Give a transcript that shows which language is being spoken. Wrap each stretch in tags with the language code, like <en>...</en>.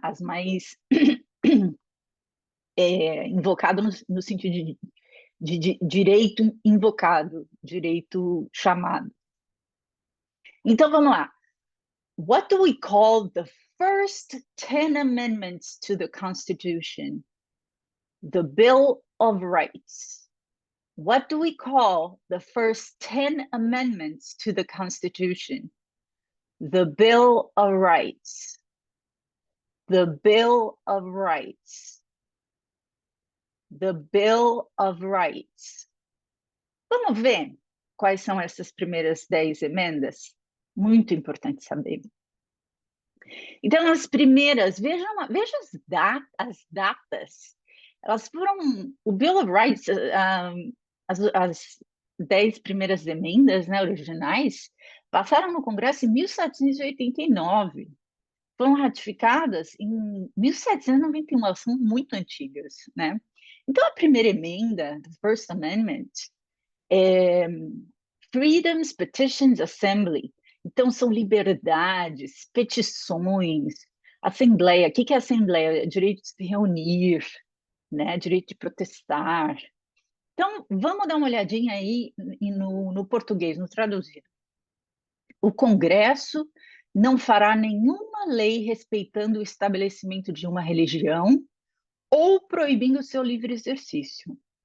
<pt>As mais invocado no sentido de direito invocado, direito chamado. Então, vamos lá.</pt> <en>What do we call the first 10 amendments to the Constitution? The Bill of Rights. What do we call the first 10 amendments to the Constitution? The Bill of Rights. The Bill of Rights. The Bill of Rights.</en> <pt>Vamos ver quais são essas primeiras 10 emendas? Muito importante saber. Então, as primeiras, veja as datas. Elas foram, o Bill of Rights, as 10 primeiras emendas, né, originais, passaram no Congresso em 1789. Foram ratificadas em 1791, elas são muito antigas, né? Então, a primeira emenda,</pt> <en>the First Amendment, Freedoms, Petitions, Assembly.</en> <pt>Então, são liberdades, petições, assembleia. O que é assembleia? Direito de se reunir, né? Direito de protestar. Então, vamos dar uma olhadinha aí no português, no traduzido. O Congresso não fará nenhuma lei respeitando o estabelecimento de uma religião ou proibindo o seu livre exercício,</pt>